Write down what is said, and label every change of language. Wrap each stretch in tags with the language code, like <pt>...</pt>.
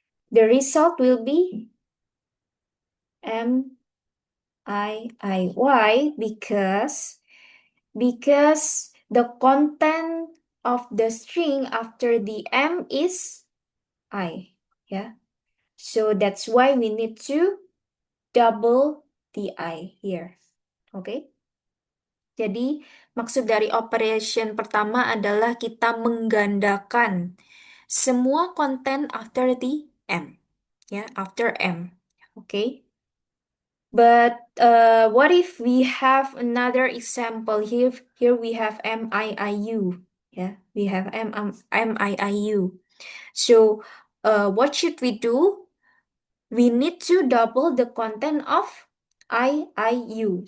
<en>The result will be MII. Why? Because because the content of the string after the M is I. Yeah. So that's why we need to double the I here. Okay.</en> <id>Jadi maksud dari operation pertama adalah kita menggandakan semua konten</id> <en>after the M. Ya, after M. Okay. But what if we have another example here? Here we have MIIU. Yeah, we have MIIU. So what should we do? We need to double the content of IIU.</en>